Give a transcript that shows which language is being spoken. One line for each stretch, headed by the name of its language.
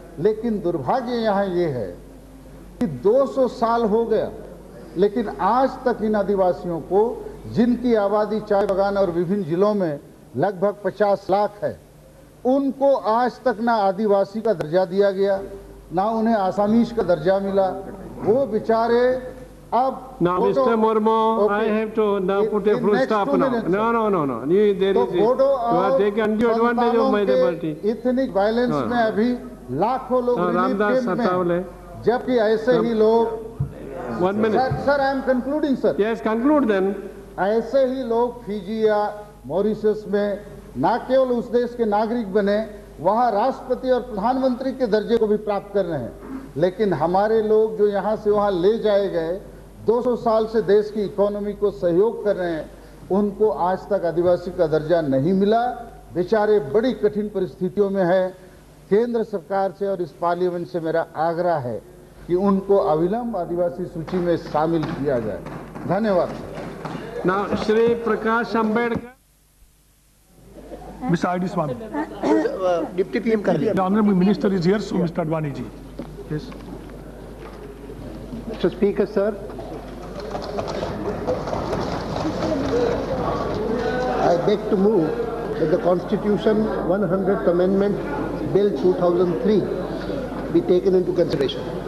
Hindi: लेकिन दुर्भाग्य यहाँ ये है कि 200 साल हो गया, लेकिन आज तक इन आदिवासियों को, जिनकी आबादी चाय बागान और विभिन्न जिलों में लगभग 50 लाख है, उनको आज तक ना आदिवासी का दर्जा दिया गया, ना उन्हें आसामीज का दर्जा मिला। वो बेचारे अब
English: now Mr. Murmu, okay. I have to now put a full stop now. No. There is you are taking undue advantage of my liberty.
Hindi: Ethnic violence में अभी लाखों लोग रिलीफ कैंप में, जबकि ऐसे ही लोग
English: 1 minute. Sir I am concluding sir. Yes, conclude then.
Hindi: ऐसे ही लोग फिजी या मॉरिशस में न केवल उस देश के नागरिक बने, वहां राष्ट्रपति और प्रधानमंत्री के दर्जे को भी प्राप्त कर रहे हैं। लेकिन हमारे लोग जो यहाँ से वहां ले जाए गए, 200 साल से देश की इकोनॉमी को सहयोग कर रहे हैं, उनको आज तक आदिवासी का दर्जा नहीं मिला। बेचारे बड़ी कठिन परिस्थितियों में है। केंद्र सरकार से और इस पार्लियामेंट से मेरा आग्रह है कि उनको अविलंब आदिवासी सूची में शामिल किया जाए। धन्यवाद।
English: Now, Shri Prakash Ambedkar. Mr. I.D. Swami.
Hindi: Deputy PM कर लिया।
English: The Honorable Minister is here, so Mr. Advani ji. Yes. Mr. Speaker, sir, I beg to move that the Constitution 100th Amendment Bill 2003 be taken into consideration.